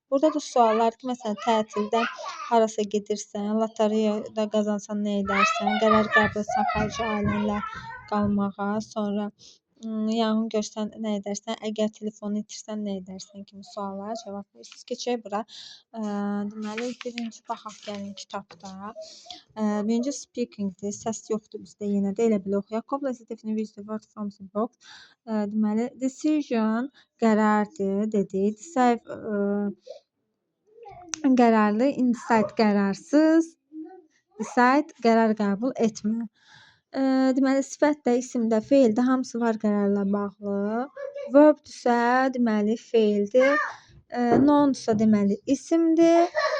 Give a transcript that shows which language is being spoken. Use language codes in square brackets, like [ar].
[az] Burada da suallar ki, məsələn tətildə harasa gedirsən, lotereyada qazansan nə edərsən, qərar qəbul etsən xarici ailənlə qalmağa, sonra yanğın görsən nə edərsən, əgər telefonu itirsən nə edərsən kimi suallara cavab verirsiniz. Keçək bura. Deməli birinci baxaq gəlin kitabda. Birinci speakingdir. Səs yoxdur bizdə yenə də elə belə oxuyaq. [en] Complex definition with the word from the box. [az] Deməli decision qərardır dedi. Decide qərarlı, indecide qərarsız, decide qərar qəbul etmə. Deməli sifətdə, isimdə, feildə hamısı var qərarla bağlı. Verbdürsə deməli feildir. Noundursa deməli isimdir.